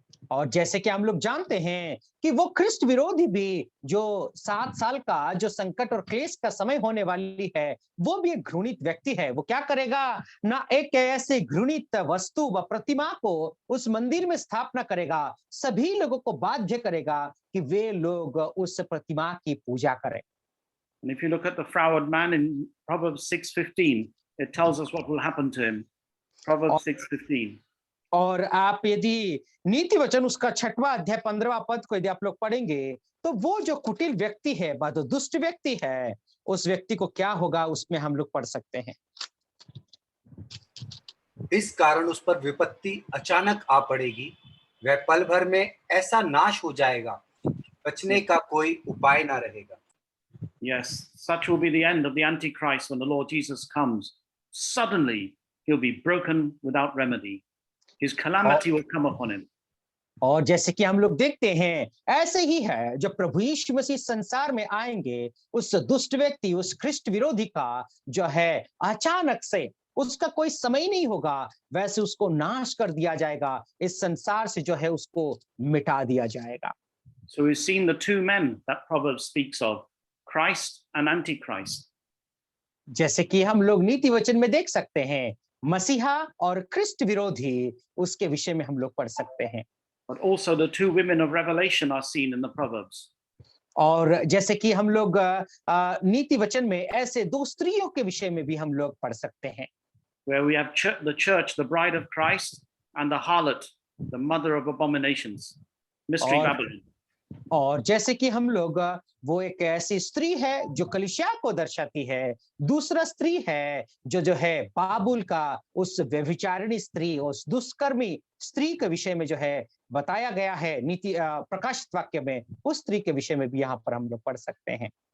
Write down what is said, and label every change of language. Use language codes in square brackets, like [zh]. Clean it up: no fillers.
[hi] और जैसे कि हम लोग जानते हैं कि वो ख्रिस्ट विरोधी भी जो 7 साल का जो संकट और क्लेश का समय होने वाली है, वो भी एक घृणित व्यक्ति है। वो क्या करेगा? ना एक ऐसे घृणित वस्तु व प्रतिमा को उस मंदिर में स्थापना करेगा, सभी लोगों को बाध्य करेगा कि वे लोग उस प्रतिमा की पूजा करें। [en] And if you look at the froward man in Proverbs 6:15, it tells us what will happen to him. Proverbs 6:15. [hi] और आप यदि नीति वचन उसका 6वां अध्याय 15वां पद को यदि आप लोग पढ़ेंगे, तो वो जो कुटिल व्यक्ति है, जो दुष्ट व्यक्ति है, उस व्यक्ति को क्या होगा उसमें हम लोग पढ़ सकते हैं। इस कारण उस पर विपत्ति अचानक आ पड़ेगी, वह पल भर में ऐसा नाश हो जाएगा, बचने का कोई उपाय ना रहेगा। [en] Yes, such will be the end of the Antichrist when the Lord Jesus comes. Suddenly, he'll be broken without remedy. His calamity will come upon him. [hi] और जैसे कि हम लोग देखते हैं, ऐसे ही है जब प्रभु यीशु मसीह संसार में आएंगे, उस दुष्ट व्यक्ति, उस ख्रिस्ट विरोधी का जो है अचानक से उसका कोई समय नहीं होगा, वैसे उसको नाश कर दिया जाएगा, इस संसार से जो है उसको मिटा दिया जाएगा। [en] So we've seen the two men that Proverbs speaks of, Christ and Antichrist. [hi] जैसे कि हम लोग नीति वचन में देख सकते हैं, मसीहा और ख्रिस्ट विरोधी, उसके विषय में हम लोग पढ़ सकते हैं। [en] But also the two women of Revelation are seen in the Proverbs. [hi] और जैसे कि हम लोग नीति वचन में ऐसे दो स्त्रियों के विषय में भी हम लोग पढ़ सकते हैं, [en] Where we have the church, the bride of Christ, and the harlot, the mother of abominations, mystery Babylon. [hi] और जैसे कि हम लोग वो एक ऐसी स्त्री है जो कलीसिया को दर्शाती है, दूसरा स्त्री है जो है बाबुल का उस व्यभिचारिणी स्त्री, उस दुष्कर्मी स्त्री के विषय में जो है बताया गया है नीति प्रकाशित वाक्य में, उस स्त्री के विषय में भी यहाँ पर हम लोग पढ़ सकते हैं।